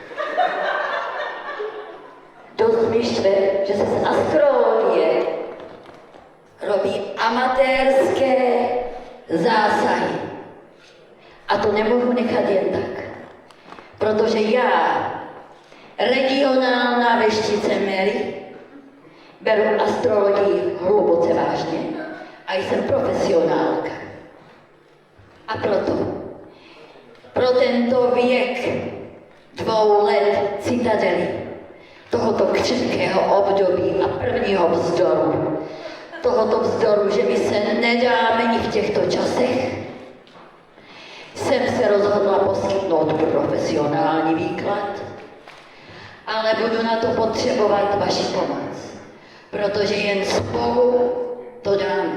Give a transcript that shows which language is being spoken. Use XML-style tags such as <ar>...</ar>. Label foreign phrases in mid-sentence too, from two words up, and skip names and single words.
<sk>Dosť mi štve, že sa z astrológie robí amatérske zásahy. A to nemôžu nechať</sk> <cs>jen tak.</cs> <sk>Protože ja, regionálna veštice Mary,</sk> <cs>beru astrologii hluboce vážne. A jsem profesionálka. A pro tento věk 2 let citadely, tohoto křivkého období a prvního vzdoru, tohoto vzdoru, že my se nedáme i v těchto časech, jsem se rozhodla poskytnout profesionální výklad, ale budu na to potřebovat vaši pomoc, protože jen spolu to dáme.</cs>